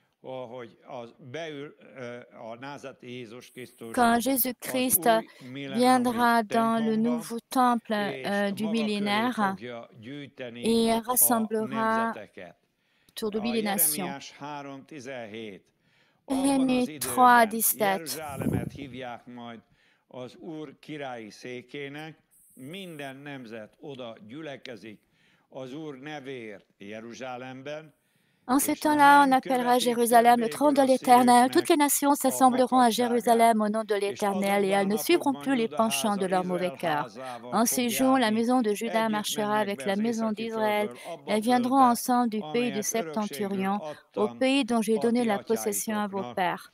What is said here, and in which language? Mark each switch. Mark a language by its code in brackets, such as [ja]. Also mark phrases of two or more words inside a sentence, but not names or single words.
[fr] Quand Jésus-Christ viendra dans le nouveau temple du millénaire et rassemblera autour de lui les nations. Jérémie 3, 17. [hu] Minden nemzet oda gyülekezik az Úr nevéért Jeruzsálemben. [fr] En ces temps-là, on appellera Jérusalem le trône de l'Éternel. Toutes les nations s'assembleront à Jérusalem au nom de l'Éternel et elles ne suivront plus les penchants de leur mauvais cœur. En ces jours, la maison de Juda marchera avec la maison d'Israël. Elles viendront ensemble du pays du Septentrion, au pays dont j'ai donné la possession à vos pères.